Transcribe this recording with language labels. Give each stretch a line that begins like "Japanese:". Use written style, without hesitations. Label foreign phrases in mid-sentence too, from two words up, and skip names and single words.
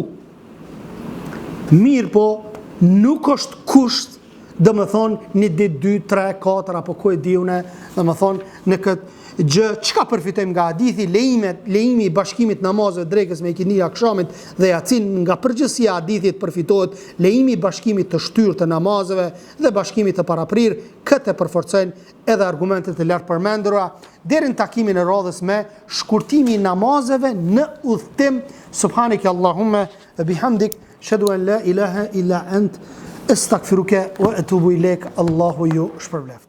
Albanian: Mirë po, nuk është kusht dhe më thonë një ditë, 2, 3, 4 apo ku e diune, dhe më thonë në këtë gjë, çka përfitojmë nga hadithi, lejimi i bashkimit namazeve drekës me ikindi akşamit dhe yacin, nga përgjithësia e hadithit përfitohet lejimi i bashkimit të shtyrë të namazeve dhe bashkimit të paraprir. Këtë përforcojnë edhe argumentet e lartë përmendura deri në takimin e radhës me shkurtimi i namazeve në udhtim.
Arabic: سبحانك اللهم وبحمدك أشهد أن لا إله إلا أنت أستغفرك وأتوب إليك.
Albanian: Allahu ju shpërbleft.